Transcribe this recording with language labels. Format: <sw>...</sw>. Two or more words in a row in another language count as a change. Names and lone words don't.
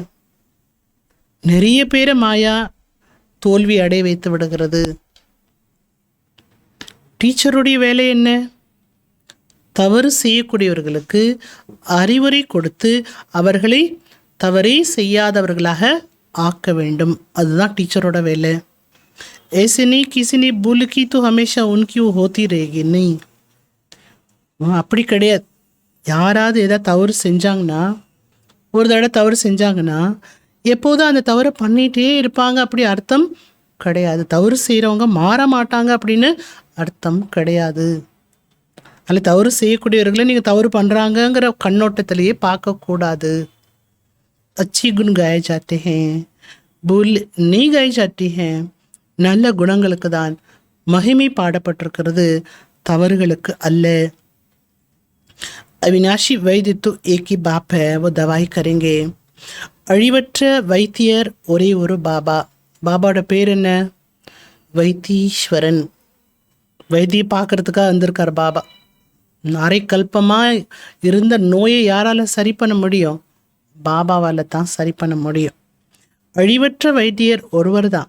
<ta>நிறைய பேரை மாயா தோல்வி அடைய வைத்து விடுகிறது. டீச்சருடைய வேலை என்ன? தவறு செய்யக்கூடியவர்களுக்கு அறிவுரை கொடுத்து அவர்களை தவறே செய்யாதவர்களாக ஆக்க வேண்டும். அதுதான் டீச்சரோட வேலை.</ta> <hi>ऐसे नहीं किसी ने भूल की तो हमेशा उनकी वो होती रहेगी नहीं.</hi> <ta>அப்படி கிடையாது. யாராவது ஏதாவது தவறு செஞ்சாங்கன்னா, ஒரு தடவை தவறு செஞ்சாங்கன்னா எப்போதும் அந்த தவறை பண்ணிகிட்டே இருப்பாங்க அப்படி அர்த்தம் கிடையாது. தவறு செய்கிறவங்க மாற மாட்டாங்க அப்படின்னு அர்த்தம் கிடையாது. அதில் தவறு செய்யக்கூடியவர்களை நீங்கள் தவறு பண்ணுறாங்கங்கிற கண்ணோட்டத்திலேயே பார்க்கக்கூடாது.</ta> <hi>अच्छी गुण गाए जाते हैं, भूल नहीं गाई जाती हैं.</hi> <ta>நல்ல குணங்களுக்கு தான் மகிமை பாடப்பட்டிருக்கிறது, தவறுகளுக்கு அல்ல.</ta> <hi>अविनाशी वैद्य तो एक ही बाप है, वो दवाई करेंगे.</hi> <ta>அழிவற்ற வைத்தியர் ஒரே ஒரு பாபா. பாபாவோட பேர் என்ன? வைத்தீஸ்வரன். வைத்திய பார்க்கறதுக்காக வந்திருக்கார் பாபா. அரை கல்பமாக இருந்த நோயை யாரால் சரி பண்ண முடியும்? பாபாவால் தான் சரி பண்ண முடியும். அழிவற்ற வைத்தியர் ஒருவர் தான்.</ta>